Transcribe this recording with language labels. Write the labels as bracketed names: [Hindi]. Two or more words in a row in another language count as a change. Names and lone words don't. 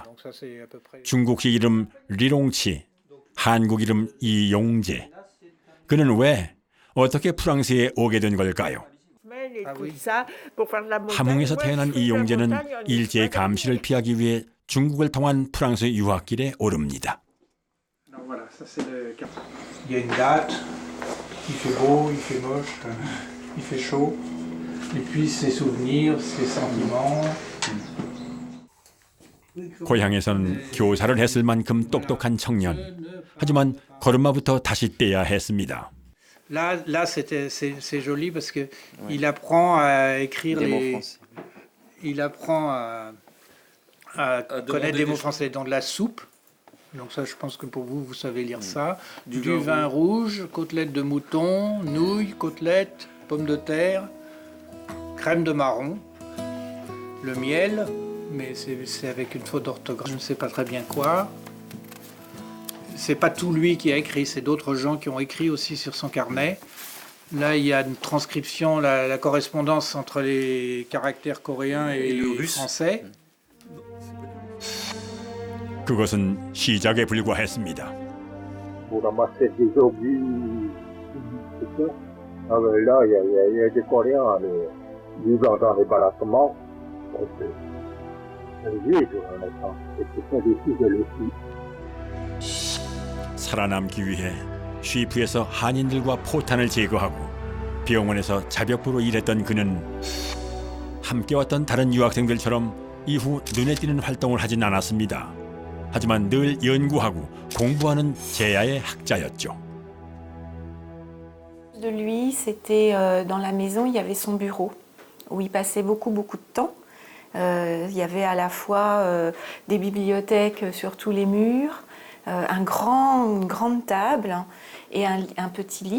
[Korean] 중국식 이름 리롱치, 한국 이름 이용재. 그는 왜 어떻게 프랑스에 오게 된 걸까요? 함흥에서 태어난 이용재는 일제의 감시를 피하기 위해 중국을 통한 프랑스 유학길에 오릅니다. [French] Il y a une date, il fait beau, il fait moche, il fait chaud, et puis ses souvenirs, ses sentiments. [Korean] 고향에선 교사를 했을 만큼 똑똑한 청년. 하지만 걸음마부터 다시 떼야 했습니다. [French] Là c'est joli parce que il apprend à écrire il apprend à connaître des mots français dans de la soupe. Donc ça, je pense que pour vous, vous savez lire ça. Du vin rouge, côtelettes de mouton, nouilles, côtelettes, pommes de terre, crème de marron, le miel, mais c'est avec une faute d'orthographe, je ne sais pas très bien quoi. C'est pas tout lui qui a écrit, c'est d'autres gens qui ont écrit aussi sur son carnet. Là, il y a une transcription, la correspondance entre les caractères coréens et le français. [Korean] 그것은 시작에 불과했습니다. [French] Pour ramasser des objets, tout ça. Là, il y a des Coréens vivant dans les baraquements. vivre en étant. Et c'est pas défi de le suivre. [Korean] 살아남기 위해 쉬프에서 한인들과 포탄을 제거하고 병원에서 자벽부로 일했던 그는 함께 왔던 다른 유학생들처럼 이후 눈에 띄는 활동을 하진 않았습니다. 하지만 늘 연구하고 공부하는 제야의 학자였죠. [French] De lui, c'était dans la maison, il y avait son bureau où il passait beaucoup de temps. Il y avait à la fois des bibliothèques sur tous les murs, une grande table et un petit lit.